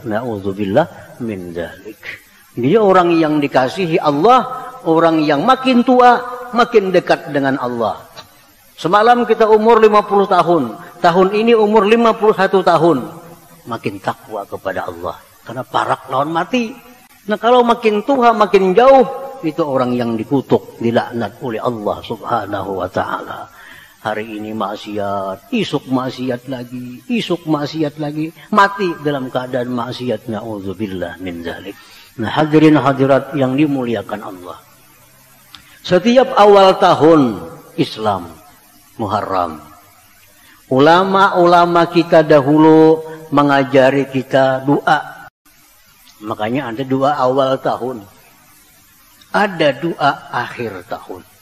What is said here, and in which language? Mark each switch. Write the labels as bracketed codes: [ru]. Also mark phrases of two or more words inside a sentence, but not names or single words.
[ar] Na'udzubillah min dzalik. [id] Dia orang yang dikasihi Allah, orang yang makin tua makin dekat dengan Allah. Semalam kita umur 50 tahun. Tahun ini umur 51 tahun. Makin takwa kepada Allah. Karena [bjn] parak lawan mati. [id] Nah, kalau makin tua, makin jauh, itu orang yang dikutuk, dilaknat oleh Allah [ar] Subhanahu wa Ta'ala. [bjn] Hari ini maksiat, isuk maksiat lagi, isuk maksiat lagi. [id] Mati dalam keadaan maksiat. [ar] Na'udzubillah min dzalik. [id] Nah, hadirin hadirat yang dimuliakan Allah. Setiap awal tahun Islam Muharram, ulama-ulama kita dahulu mengajari kita doa. Makanya ada doa awal tahun, ada doa akhir tahun.